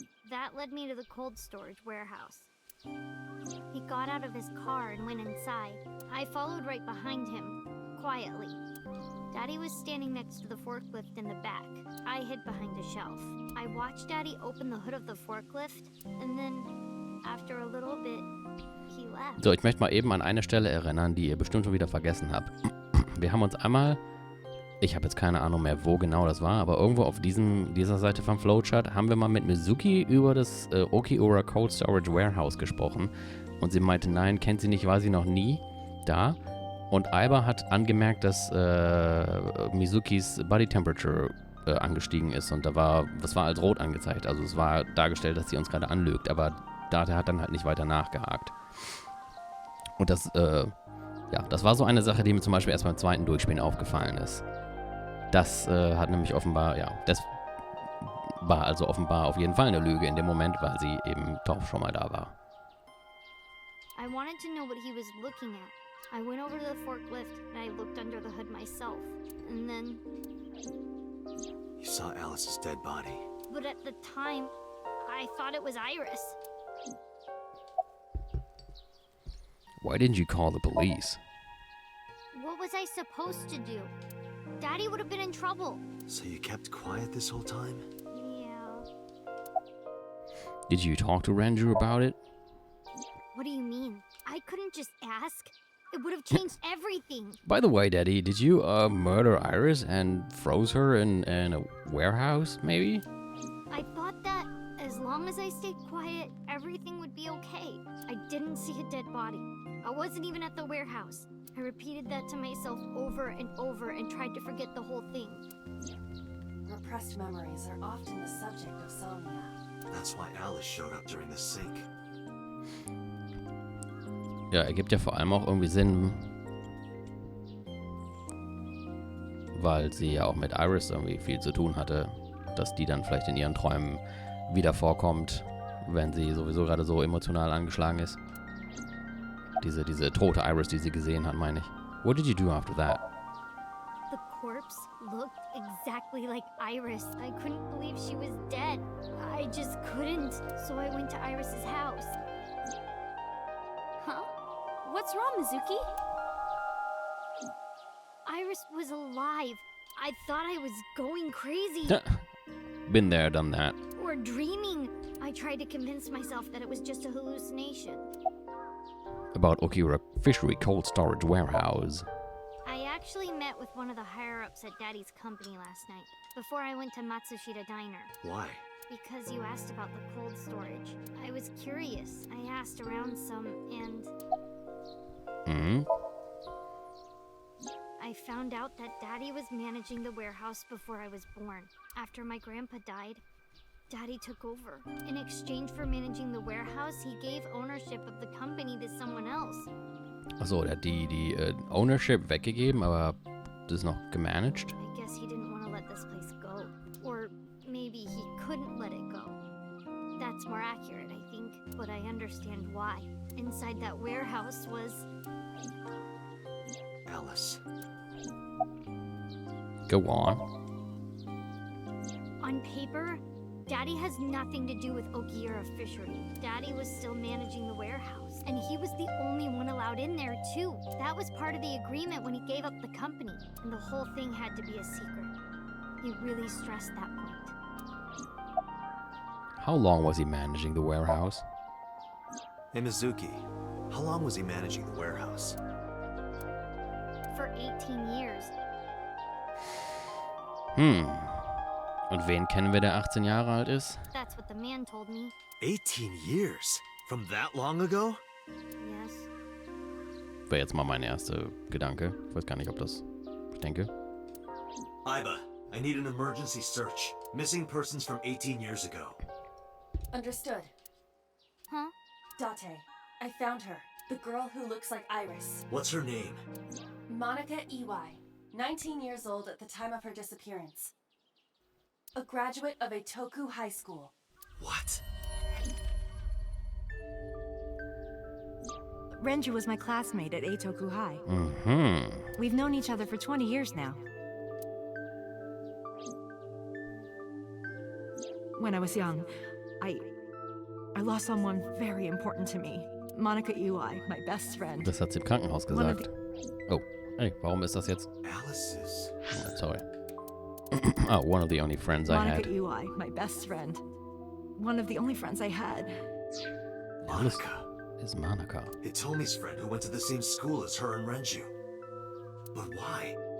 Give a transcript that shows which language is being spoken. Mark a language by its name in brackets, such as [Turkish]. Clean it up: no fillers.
[English] That led me to the cold storage warehouse. He got out of his car and went inside. I followed right behind him, quietly. Daddy was standing next to the forklift in the back. I hid behind a shelf. I watched Daddy open the hood of the forklift, and then, after a little bit, he left. [German] So, ich möchte mal eben an eine Stelle erinnern, die ihr bestimmt schon wieder vergessen habt. Wir haben uns einmal, ich habe jetzt keine Ahnung mehr, wo genau das war, aber irgendwo auf dieser Seite vom Flowchart haben wir mal mit Mizuki über das Okiura Cold Storage Warehouse gesprochen. Und sie meinte, nein, kennt sie nicht, war sie noch nie da. Und Aiba hat angemerkt, dass Mizukis Body Temperature angestiegen ist. Und das war als rot angezeigt. Also es war dargestellt, dass sie uns gerade anlügt. Aber Data hat dann halt nicht weiter nachgehakt. Und das war so eine Sache, die mir zum Beispiel erst beim zweiten Durchspielen aufgefallen ist. Das hat nämlich offenbar, das war also offenbar auf jeden Fall eine Lüge in dem Moment, weil sie eben doch schon mal da war. [English] I wanted to know what he was looking at. I went over to the forklift and I looked under the hood myself. And then... You saw Alice's dead body. But at the time, I thought it was Iris. Why didn't you call the police? What was I supposed to do? Daddy would have been in trouble. So you kept quiet this whole time? Yeah. Did you talk to Renju about it? What do you mean? I couldn't just ask. It would have changed everything. By the way, Daddy, did you murder Iris and froze her in a warehouse, maybe? I thought that as long as I stayed quiet, everything would be okay. I didn't see a dead body. I wasn't even at the warehouse. I repeated that to myself over and over and tried to forget the whole thing. Repressed memories are often the subject of Somnia. That's why Alice showed up during the sync. [German] Ja, ergibt ja vor allem auch irgendwie Sinn, weil sie ja auch mit Iris irgendwie viel zu tun hatte, dass die dann vielleicht in ihren Träumen wieder vorkommt, wenn sie sowieso gerade so emotional angeschlagen ist. Diese tote Iris, die sie gesehen hat, meine ich. [English] What did you do after that? The corpse looked exactly like Iris. I couldn't believe she was dead. I just couldn't, so I went to Iris's house. Huh? What's wrong, Mizuki? Iris was alive. I thought I was going crazy. Been there, done that. Or dreaming. I tried to convince myself that it was just a hallucination. About Okira Fishery Cold Storage Warehouse. I actually met with one of the higher-ups at Daddy's company last night, before I went to Matsushita Diner. Why? Because you asked about the cold storage. I was curious. I asked around some, and I found out that Daddy was managing the warehouse before I was born. After my grandpa died, Daddy took over. In exchange for managing the warehouse, he gave ownership of the company to someone else. [German] Achso, der hat die Ownership weggegeben, aber das ist noch gemanagt. [English] I guess he didn't want to let this place go. Or maybe he couldn't let it go. That's more accurate, I think, but I understand why. Inside that warehouse was... Alice. Go on. On paper, Daddy has nothing to do with Okiura Fishery. Daddy was still managing the warehouse, and he was the only one allowed in there, too. That was part of the agreement when he gave up the company, and the whole thing had to be a secret. He really stressed that point. How long was he managing the warehouse? Hey, Mizuki. How long was he managing the warehouse? For 18 years. [German] Und wen kennen wir, der 18 Jahre alt ist? [English] That's what the man told me. 18 years? From that long ago? Yes. [German] Wäre jetzt mal mein erster Gedanke. Ich weiß gar nicht, ob das... Ich denke. [English] Iba, I need an emergency search. Missing persons from 18 years ago. Understood. Huh? Date, I found her. The girl who looks like Iris. What's her name? Monica Iwai, 19 years old at the time of her disappearance. A graduate of Eitoku High School. What? Renju was my classmate at Eitoku High. We've known each other for 20 years now. When I was young, I lost someone very important to me. Monica Iwai, my best friend. [German] Das hat sie im Krankenhaus gesagt. Oh, hey, warum ist das jetzt? [English] Alice's. Oh, sorry. Oh, one of the only friends I Monica had. Iwai, my best friend. One of the only friends I had. Monica. Is Monica. Hitomi's friend who went to the same school as her and Renju. But why?